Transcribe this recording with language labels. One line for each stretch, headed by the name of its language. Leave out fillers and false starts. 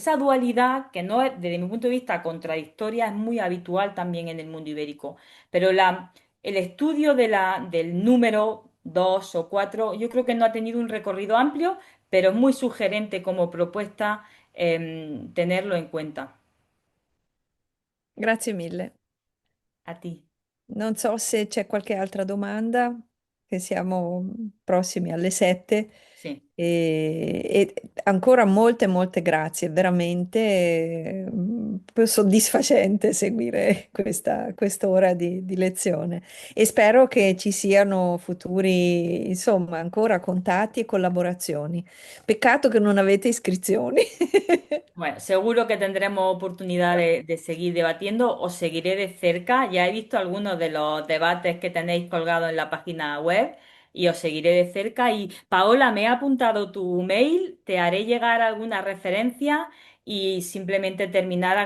Spanish: Esa dualidad, que no es, desde mi punto de vista, contradictoria, es muy habitual también en el mundo ibérico. Pero el estudio del número 2 o 4 yo creo que no ha tenido un recorrido amplio, pero es muy sugerente como propuesta tenerlo en cuenta.
Italian: Grazie mille.
Spanish: A ti.
Italian: Non so se c'è qualche altra domanda, che siamo prossimi alle 7.
Spanish: Sí.
Italian: E ancora molte, molte grazie, veramente soddisfacente seguire quest'ora di lezione e spero che ci siano futuri, insomma, ancora contatti e collaborazioni. Peccato che non avete iscrizioni.
Spanish: Bueno, seguro que tendremos oportunidad de seguir debatiendo. Os seguiré de cerca. Ya he visto algunos de los debates que tenéis colgados en la página web y os seguiré de cerca. Y Paola, me he apuntado tu mail, te haré llegar alguna referencia y simplemente terminar